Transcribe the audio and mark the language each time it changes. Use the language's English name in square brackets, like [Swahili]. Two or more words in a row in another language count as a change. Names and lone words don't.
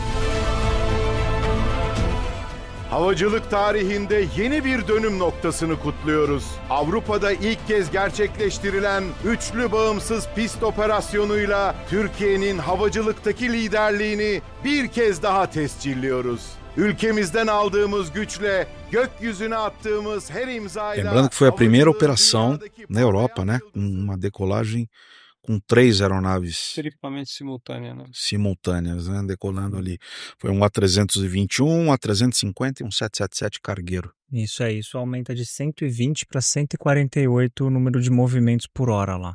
[Turkish] Havacılık tarihinde yeni bir dönüm noktasını kutluyoruz. Avrupa'da ilk kez gerçekleştirilen üçlü bağımsız pist operasyonuyla Türkiye'nin havacılıktaki liderliğini bir kez daha tescilliyoruz. Ülkemizden aldığımız güçle gökyüzüne attığımız her imzayla... [Portuguese] Lembrando que foi a primeira operação na Europa, né? Uma decolagem com 3 aeronaves triplamente simultâneas, né? Decolando ali. Foi um A321, um A350 e um 777 cargueiro. Isso aumenta de 120 para 148 o número de movimentos por hora lá.